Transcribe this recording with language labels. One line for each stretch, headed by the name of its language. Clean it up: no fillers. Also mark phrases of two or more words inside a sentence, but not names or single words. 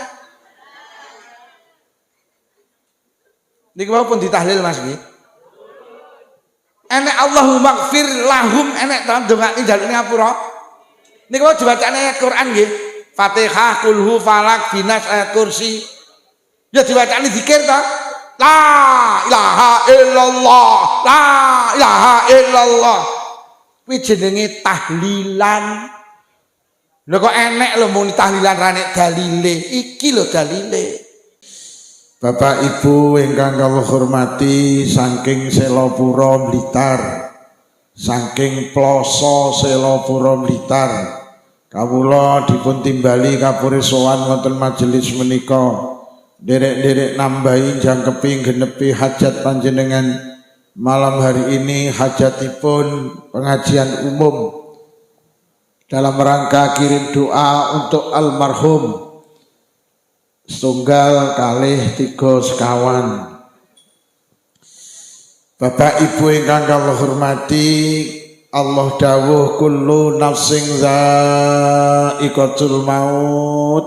Javanese: Niki wae pun ditahlil Mas nggih. Enek
Arabic: Allahumma gfir lahum
Javanese: enek ta ndongakne jaluk ngapura. Niki wae diwacane ayat Quran nggih. Fatihah, kulhu, falak, binas, ayat kursi. Ya diwacane zikir ta?
Arabic: La ilaha illallah, la ilaha illallah.
Javanese: Kuwi jenenge tahlilan. Lho kok enek lho muni tahlilan ra nek dalile. Iki lho dalile. Bapak Ibu ingkang kula hormati, saking Selopuro Blitar, saking Ploso Selopuro Blitar, kawula dipun timbali kapure sowan wonten majelis menika. Derek-derek nambahi jangkepi genepi hajat panjenengan
Indonesian: malam hari ini,
Javanese: hajatipun
Indonesian: pengajian umum dalam rangka kirim doa untuk almarhum
Javanese: setunggal kalih 3 sekawan. Bapak Ibu ingkang kula hormati, Allah dawuh
Arabic: kullu nafsin za'iqatul maut.